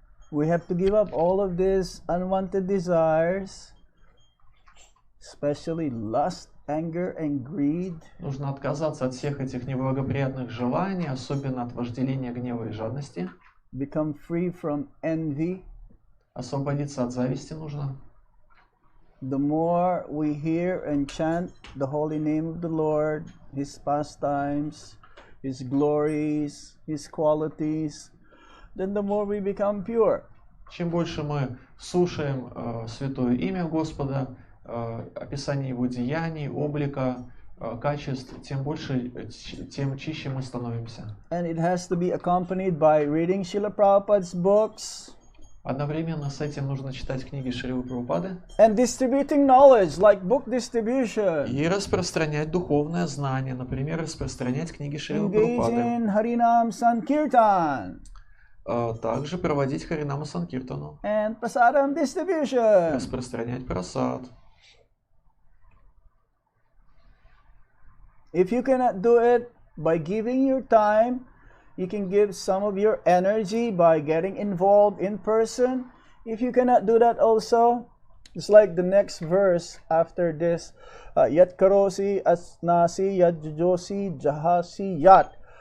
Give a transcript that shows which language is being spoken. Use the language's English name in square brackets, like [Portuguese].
[English] We have to give up all of these unwanted desires, especially lust, anger, and greed. [Russian] Нужно отказаться от всех этих неблагоприятных желаний, особенно от вожделения, гнева и жадности. [English] Become free from envy. [Russian] Освободиться от зависти нужно. [English] the more we hear and chant the holy name of the Lord, His pastimes, His glories, His qualities, then the more we become pure. [Russian] Чем больше мы слушаем святое имя Господа, описание Его деяний, облика, качеств, тем больше, тем чище мы становимся. [English] And it has to be accompanied by reading Srila Prabhupada's books. [Russian] Одновременно с этим нужно читать книги Шрилы Прабхупады [English] And distributing knowledge, like book distribution. [Russian] и распространять духовное знание, например, распространять книги Шрилы [English] Engage [Russian] Прабхупады. [English] in Harinam Sankirtan. [Russian] Также проводить Харинама Санкиртану, [English] And prasadam distribution. [Russian] распространять прасад. [English] If you cannot do it by giving your time, you can give some of your energy by getting involved in person. If you cannot do that also, it's like the next verse after this. [Sanskrit] Yat karosi asnasi yat jujosi jahasi yat.